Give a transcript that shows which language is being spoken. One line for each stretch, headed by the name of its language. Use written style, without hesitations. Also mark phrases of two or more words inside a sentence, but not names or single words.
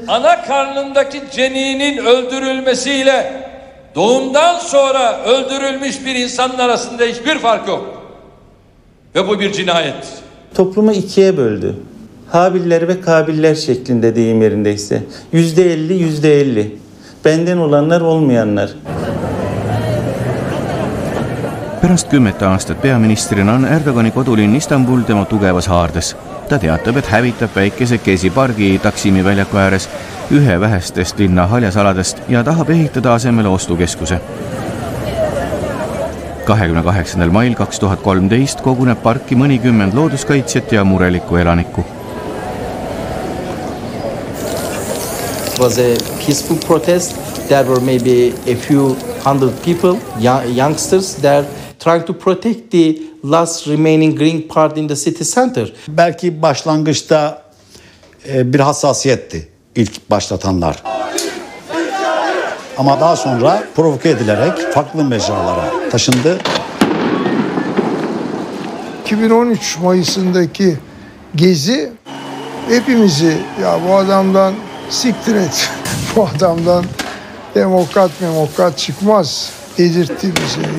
Turkish: Ana karnındaki ceninin öldürülmesiyle doğumdan sonra öldürülmüş bir insanın arasında hiçbir fark yok. Ve bu bir cinayet. Toplumu ikiye böldü. Habiller ve Kabiller şeklinde deyim yerindeyse. %50, %50. Benden olanlar, olmayanlar.
Estonian: Pärast 10 aastat peaministrina on Erdogani kodulinn Istanbul tema tugevas haardes. Ta teatab, et hävitab väikese Gezi pargi Taksimi väljaku ääres, ühe vähestest linna haljasaladest ja tahab ehitada asemele ostukeskuse. 28. mail 2013 koguneb parki mõnikümmend looduskaitsjat ja murelikku elanikku.
English: It was a peaceful protest. There were maybe a few hundred people, youngsters there trying to protect the last remaining green part in the city center.
Turkish: Belki başlangıçta bir hassasiyetti ilk başlatanlar. Ama daha sonra provoke edilerek farklı mecralara taşındı. 2013 Mayıs'ındaki gezi hepimizi ya bu adamdan siktir et, bu adamdan demokrat çıkmaz dedirtti bize.